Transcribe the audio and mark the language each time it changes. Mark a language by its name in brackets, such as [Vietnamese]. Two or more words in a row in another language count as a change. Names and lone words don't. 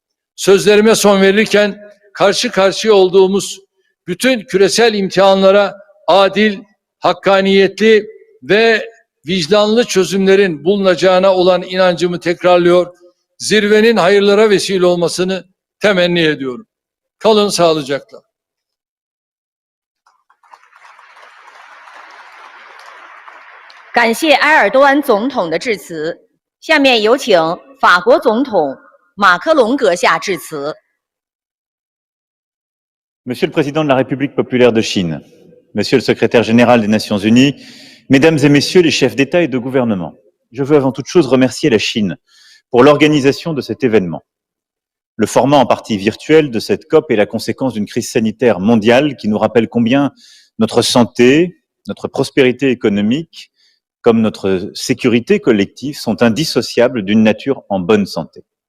[Turkish] Sözlerime son verirken karşı karşıya olduğumuz bütün küresel imtihanlara adil, hakkaniyetli ve vicdanlı çözümlerin bulunacağına olan inancımı tekrarlıyor, zirvenin hayırlara vesile olmasını temenni ediyorum. Kalın sağlıcakla. [Chinese] 感谢埃尔多安总统的致辞。下面有请法国总统马克龙阁下致辞。 [French] Monsieur le Président de la République populaire de Chine, Monsieur le Secrétaire général des Nations Unies, Mesdames et Messieurs les chefs d'État et de gouvernement, je veux avant toute chose remercier la Chine pour l'organisation de cet événement. Le format en partie virtuel de cette COP est la conséquence d'une crise sanitaire mondiale qui nous rappelle combien notre santé, notre prospérité économique, comme notre sécurité collective sont indissociables d'une nature en bonne santé.